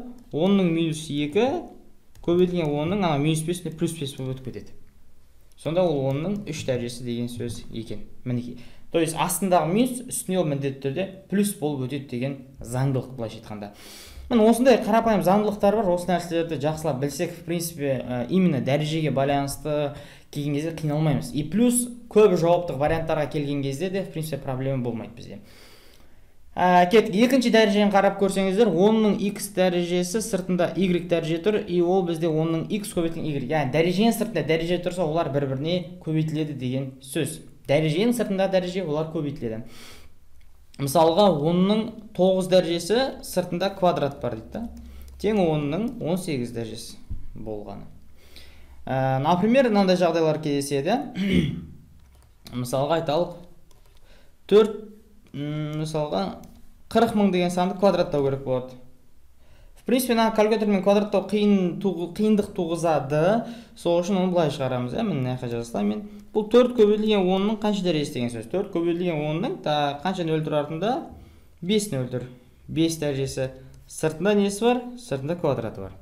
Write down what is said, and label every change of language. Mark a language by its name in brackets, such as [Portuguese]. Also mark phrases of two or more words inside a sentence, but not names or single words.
[Kazakh] 10-ның минус 2 көбейтілген 10-ның минус 5 плюс 5 болып өтіп кетеді. Сонда ол 10-ның 3 дәрежесі деген сөз екен. Мінекей. [Russian] То есть [Kazakh] астындағы минус үстіне ол міндетті түрде плюс болып өтеді деген заңдылық былайша айтқанда. Міне осындай қарапайым заңдылықтар бар. Осы нәрселерді жақсылап білсек, [Russian] в принципе, именно [Kazakh] дәрежеге байланысты келген кезде қиналмаймыз. И плюс көп жауаптық варианттарға келген кезде де [Russian] в принципе [Kazakh] проблема болмайды бізде. Кеттік, екінші дәрежені қарап көрсеңіздер, 10-ның x дәрежесі сыртында y дәреже тұр, и ол бізде 10-ның x көбейтілген y. Яғни дәреженің сыртында дәреже тұрса, олар бір-біріне көбейтіледі деген сөз. Дәреженің сыртында дәреже, олар көбейтіледі. Мысалға, 10-ның 9 дәрежесі сыртында квадрат бар дейді. Тең 10-ның 18 дәрежесі болғаны. Например, мынандай жағдайлар кездеседі. Мысалға айталық, 40 мың деген санды квадраттау керек болады. [Russian] В принципе, [Kazakh] калькулятормен квадраттау қиындық туғызады. Сол үшін оны былай шығарамыз. Міне мына жазсам, бұл 4 көбейтілген 10-ның қанша дәрежесі деген сөз. 4 көбейтілген 10-ның қанша нөл тұр артында? 5 нөл тұр. 5 дәрежесі. Сыртында несі бар? Сыртында квадраты бар.